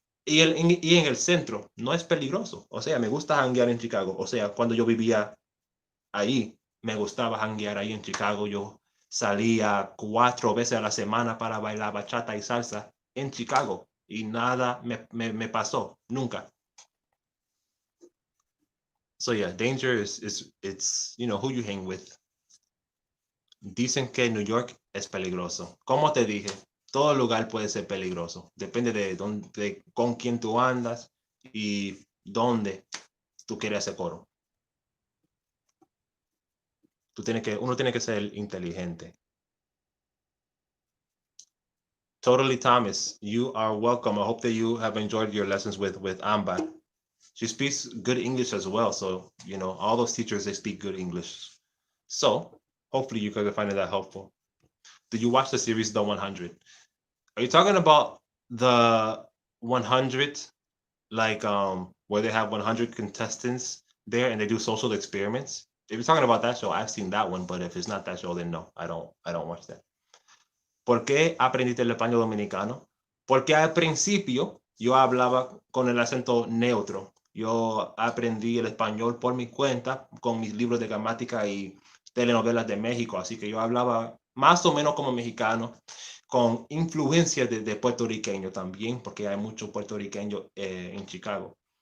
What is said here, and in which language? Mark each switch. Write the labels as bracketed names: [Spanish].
[Spanish] Y en el centro no es peligroso. O sea, me gusta janguear en Chicago. O sea, cuando yo vivía ahí, me gustaba janguear ahí en Chicago. Yo salía 4 veces a la semana para bailar bachata y salsa en Chicago. Y nada me pasó, nunca. [English] So yeah, danger is it's who you hang with. [Spanish] Dicen que New York es peligroso. Como te dije, todo lugar puede ser peligroso. Depende de dónde, con quién tú andas y dónde tú quieres hacer coro. Uno tiene que ser inteligente. [English] Totally, Thomas, you are welcome. I hope that you have enjoyed your lessons with Amber. She speaks good English as well. So, all those teachers, they speak good English. So, hopefully you guys are finding that helpful. Did you watch the series The 100? Are you talking about the 100, like where they have 100 contestants there and they do social experiments? If you're talking about that show, I've seen that one, but if it's not that show, then no, I don't watch that. [Spanish] ¿Por qué aprendiste el español dominicano? Porque al principio yo hablaba con el acento neutro. Yo aprendí el español por mi cuenta con mis libros de gramática y telenovelas de México, así que yo hablaba más o menos como mexicano, con influencias de puertorriqueño también, porque hay muchos puertorriqueños en Chicago.